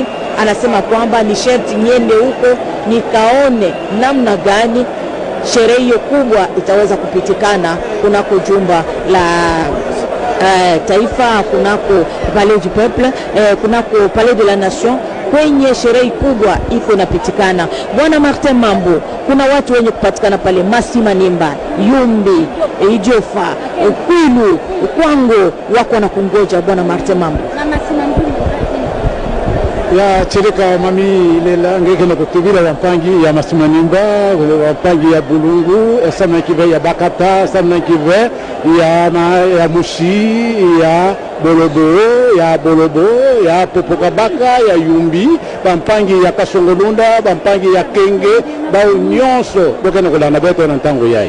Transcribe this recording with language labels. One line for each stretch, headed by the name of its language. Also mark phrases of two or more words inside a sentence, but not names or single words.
Swahili: Anasema kwamba ni sherti niende huko nikaone namna gani sherehe hiyo kubwa itaweza kupitikana kunako jumba la taifa, kunako Palais du Peuple, kunako Palais de la Nation, kwenye sherehe kubwa iko inapitikana. Bwana Martin Mambo, kuna watu wenye kupatikana pale Masima Nimba, Yumbi, Idiofa, Kwilu, Kwango wako na kungoja Bwana Martin Mambo.
Kituba (Democratic Republic of Congo): Ya chirika mami lela ngeke na kutubira wampangi ya Masima Nimba, wampangi ya Bulungu, sama kive ya Bakata, sama kive ya Mushi, ya Bolobo, ya Popokabaka, ya Yumbi, wampangi ya Kasongolunda, wampangi ya Kenge, bao nyonso boka na kulana beto na ntango yai.